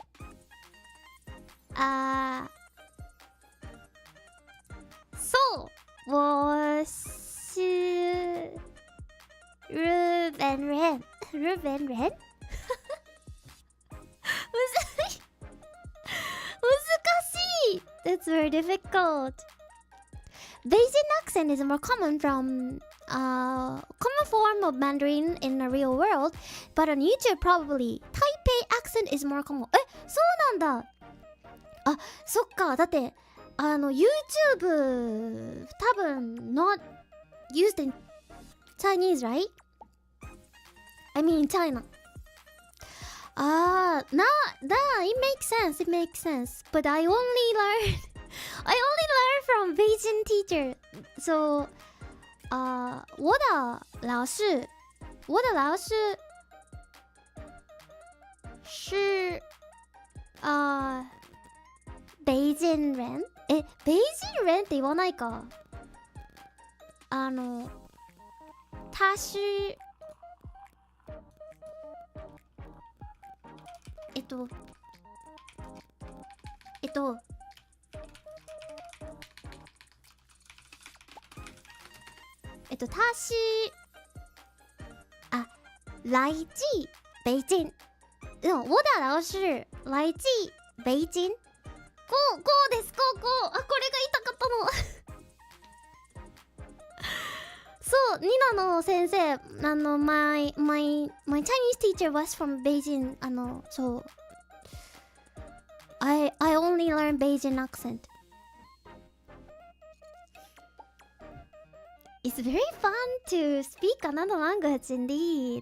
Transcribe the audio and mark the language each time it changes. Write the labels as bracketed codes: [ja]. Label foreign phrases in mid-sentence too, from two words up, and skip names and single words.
[ja] そう。 [zh] 我是日本人。 [en] しい That's very difficult. Beijing accent is more common from common form of Mandarin in the real world, but on YouTube probably Taipei accent is more common. [ja] そうなんだ。あ、そっか。だってYouTube 多分 [en] not used in Chinese, right? I mean China. It makes sense. But I only learned from Beijing teacher. So, [zh] 我的老师是北京人？ [ja] 北京人って言わないか。 [zh] 他是他是来自北京。我的老师来自北京。 [ja] こうです。こう。これが言いたかったの。そう、ニナの先生、 [en] my Chinese teacher was from Beijing. So I only learned Beijing accent. It's very fun to speak another language indeed.